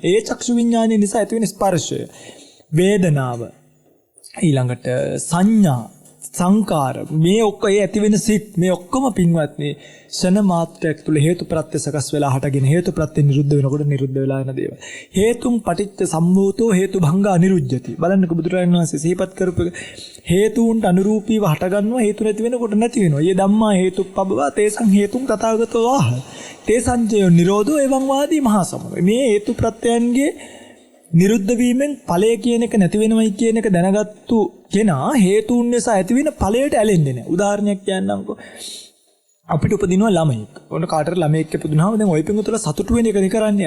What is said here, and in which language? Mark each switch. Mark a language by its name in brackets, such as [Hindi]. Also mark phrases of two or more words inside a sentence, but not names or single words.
[Sinhala] ඒ චක්සු විඥානය නිසා ඇති වෙන ස්පර්ශය, වේදනාව, ඊළඟට සංඥා, සංකාර මේ ඔක්කොම ඒ ඇති වෙන සිත් මේ ඔක්කොම පින්වත්නි ෂණ මාත්‍රයක් තුල හේතු ප්‍රත්‍ය සකස් වෙලා හටගෙන හේතු ප්‍රත්‍ය නිරුද්ධ වෙනකොට නිරුද්ධ වෙලා යන දේවල්. [Pali] හේතුම් පටිච්ච සම්භූතෝ හේතු භංග අනිරුද්ධති. [Sinhala] බලන්නකො බුදුරජාණන් වහන්සේ සිහිපත් කරපු හේතුන්ට අනුරූපීව හටගන්නවා හේතු නැති වෙනකොට නැති වෙනවා. [Pali] යේ ධම්මා හේතුප්පබ්බවා තේසං හේතුං තථාගතෝ ආහ. තේසංචය නිරෝධෝ එවං වාදී මහා සමග. [Sinhala] මේ හේතු ප්‍රත්‍යයන්ගේ නිරුද්ධ වීමෙන් ඵලය කියන එක නැති වෙනවයි කියන එක දැනගත්තු කෙනා හේතුන් නිසා ඇති වෙන ඵලයට ඇලෙන්නේ නැහැ. උදාහරණයක් කියන්නම්කෝ. අපිට උපදිනවා ළමෙක්. ඔන්න කාටට ළමෙක් ඉපදුනහම දැන් ඔය පිංගුතුල සතුටු වෙන එකනේ කරන්නේ.